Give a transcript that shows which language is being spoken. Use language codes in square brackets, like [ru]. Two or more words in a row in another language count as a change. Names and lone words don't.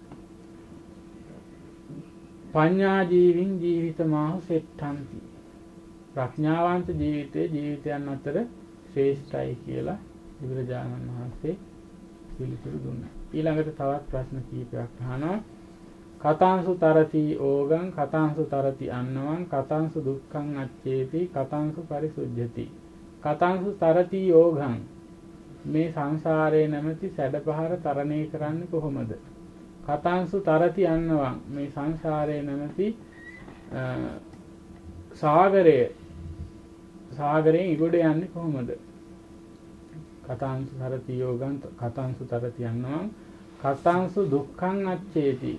[pi] පඤ්ඤා ජීවින් ජීවිතමාහු සෙට්ඨන්ති. [si] ප්‍රඥාවන්ත ජීවිතයේ ජීවිතයන් අතර ශ්‍රේෂ්ඨයි කියලා බුදුරජාණන් වහන්සේ පිළිතුරු දුන්නා. ඊළඟට තවත් ප්‍රශ්න කීපයක් අහනවා. [pi] කතාංසු තරති ඕගං කතාංසු තරති අන්නවං කතාංසු දුක්ඛං අච්චේති කතාංසු පරිසුද්ධති. කතාංසු තරති ඕගං. [si] මේ සංසාරයේ නැමැති සැඩපහර තරණය කරන්නේ කොහොමද? [pi] කතාංසු තරති අන්නවං. [si] මේ සංසාරයේ නැමැති සාගරයෙන් ඉගොඩ යන්නේ කොහොමද? [pi] කතාංසු තරති යෝගං කතාංසු තරති අන්නවං කතාංසු දුක්ඛං අච්චේති.